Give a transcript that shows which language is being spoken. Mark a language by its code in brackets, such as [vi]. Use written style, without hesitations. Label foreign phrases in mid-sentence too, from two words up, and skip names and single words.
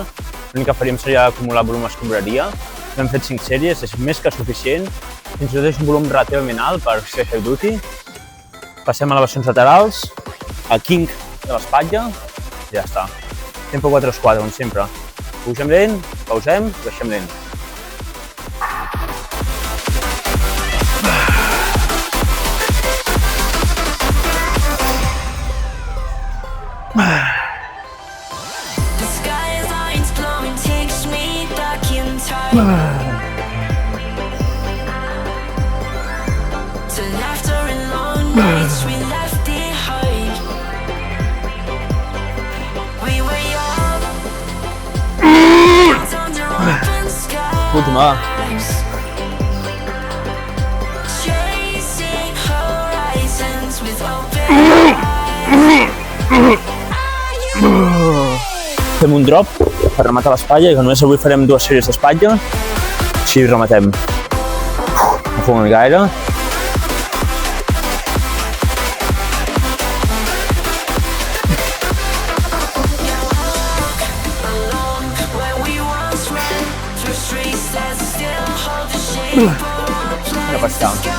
[ca] L'únic que faríem seria acumular volum escombraria. Hem fet 5 sèries, és més que suficient. Fins i tot és un volum relativament alt per ser [en] heavy duty. [ca] Passem a les versions laterals, al king de l'espatlla, i ja està. Tempo 4/4, com sempre. Pugem lent, pausem, baixem lent. [en] The skyline's glowing, takes me back in time to laughter and long nights we left behind. We were young, under open [ca] Última. [en] skies, chasing horizons with open eyes. [ca] Fem un drop per rematar l'espatlla, que només avui farem 2 sèries d'espatlla. Així rematem. No fem una gaire. Ja passar.